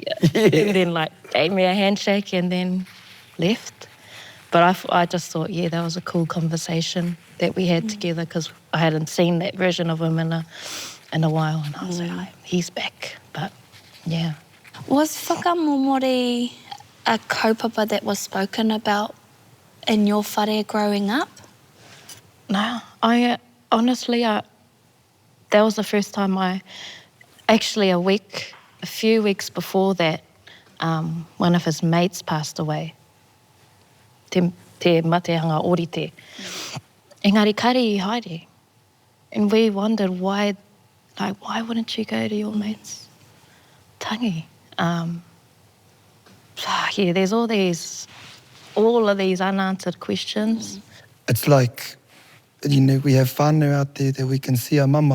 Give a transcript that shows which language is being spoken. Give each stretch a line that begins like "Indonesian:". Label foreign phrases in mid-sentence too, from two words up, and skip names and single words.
English: And then like gave me a handshake and then left. But I just thought, yeah, that was a cool conversation that we had together, because I hadn't seen that version of him in a while, and I was like, he's back. But yeah. Was whakamomori a kaupapa that was spoken about in your whare growing up? No, honestly, that was the first time actually a few weeks before that, one of his mates passed away.
Māori: Te mateanga orite. Engari kare I haere.
English: And we wondered why wouldn't you go to your mate's tangi? Yeah, there's all of these unanswered questions. It's like, you know, we have whānau out there that we can see our mama.